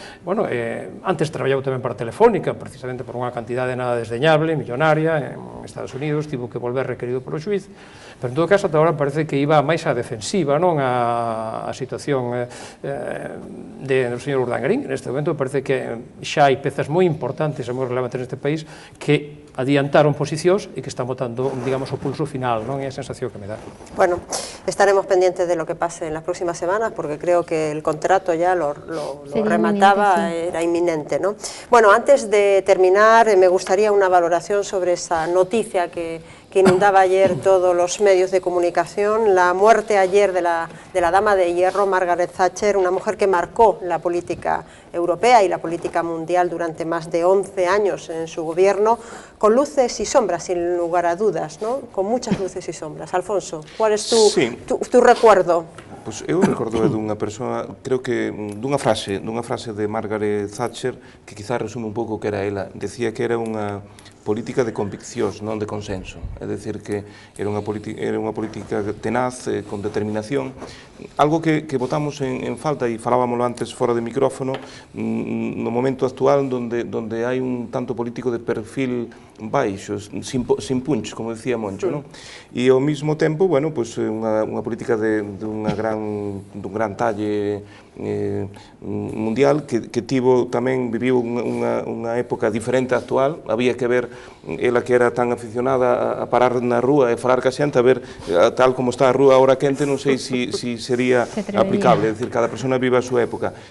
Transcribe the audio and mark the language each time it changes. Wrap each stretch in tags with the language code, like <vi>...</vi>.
<gl>Bueno, antes traballou tamén para Telefónica, precisamente por unha cantidade nada desdeñable, millonaria, en Estados Unidos, tivo que volver requerido polo xuiz, pero en todo caso, ata agora parece que iba máis á defensiva, non a situación do señor Urdangarín. Neste momento parece que xa hai pezas moi importantes e moi relevantes neste país que adiantaron posicións e que están botando, digamos, o pulso final, non é a sensación que me dá.</gl> <es>Bueno, estaremos pendientes de lo que pase en las próximas semanas porque creo que el contrato ya lo remataba, era inminente, ¿no? Bueno, antes de terminar, me gustaría una valoración sobre esa noticia que inundaba ayer todos los medios de comunicación, la muerte ayer de la dama de hierro, Margaret Thatcher, una mujer que marcó la política europea y la política mundial durante más de 11 años en su gobierno, con luces y sombras, sin lugar a dudas, ¿no? Con muchas luces y sombras. Alfonso, ¿cuál es tu recuerdo?</es> <gl>Pois eu recordo dunha persoa, creo que dunha frase de Margaret Thatcher que quizás resume un pouco o que era ela. Decía que era unha política de conviccións, non de consenso. É dicir, que era unha política tenaz, con determinación. Algo que botamos en falta, e falábamoslo antes fora de micrófono, no momento actual donde hai un tanto político de perfil baixo, sin punch, como decía Moncho, non? E ao mesmo tempo, bueno, pois unha política dun gran talle mundial que viviu unha época diferente á actual. Había que ver ela que era tan aficionada a parar na rúa e falar ca xente, a ver tal como está a rúa ahora quente, non sei se sería aplicable, é dicir, cada persona vive a súa época.</gl>